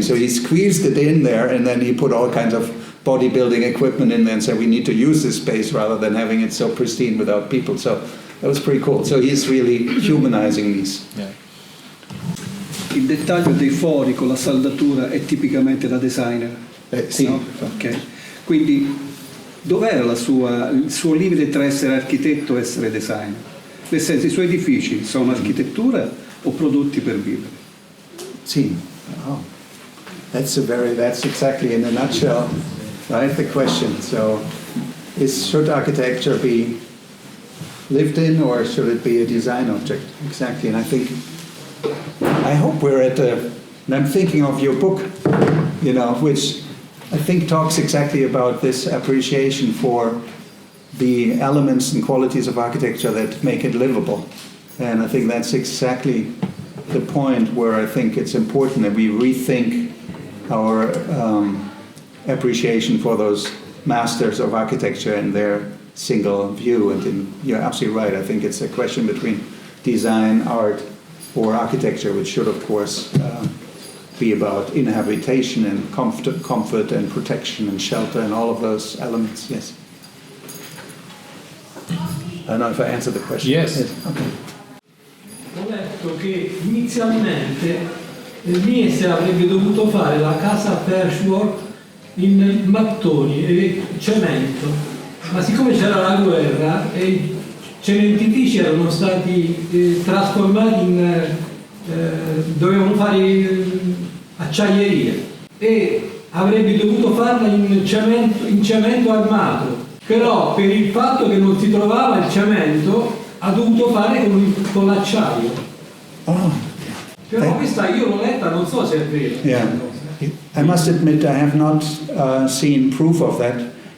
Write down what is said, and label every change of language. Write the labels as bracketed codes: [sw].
[en] So he squeezed it in there, and then he put all kinds of bodybuilding equipment in there and said, we need to use this space rather than having it so pristine without people. So that was pretty cool. So he's really humanizing these. Yeah. [it] Il dettaglio dei fori con la saldatura è tipicamente da designer. Sì. No? Okay. Quindi dov'era il suo limite tra essere architetto e essere designer? Nel senso, i suoi edifici sono architettura o prodotti per vivere? Sì. Oh. [en] That's exactly in a nutshell, right? The question. So, should architecture be lived in, or should it be a design object? Exactly. And I hope we're and I'm thinking of your book, which I think talks exactly about this appreciation for the elements and qualities of architecture that make it livable. And I think that's exactly the point where I think it's important that we rethink our appreciation for those masters of architecture and their single view. And you're absolutely right. I think it's a question between design, art, or architecture, which should, of course, be about inhabitation and comfort and protection and shelter and all of those elements. Yes. I don't know if I answered the question. Yes. Okay. [it] Ho letto che inizialmente Mies avrebbe dovuto fare la casa patchwork in mattoni e cemento, ma siccome c'era la guerra e i cementifici erano stati trasformati in dovevano fare acciaierie e avrebbe dovuto farla in cemento armato, però per il fatto che non si trovava il cemento ha dovuto fare con l'acciaio. Oh. Però questa io l'ho letta, non so se è vero. [en] Yeah, I must admit I have not seen proof of that.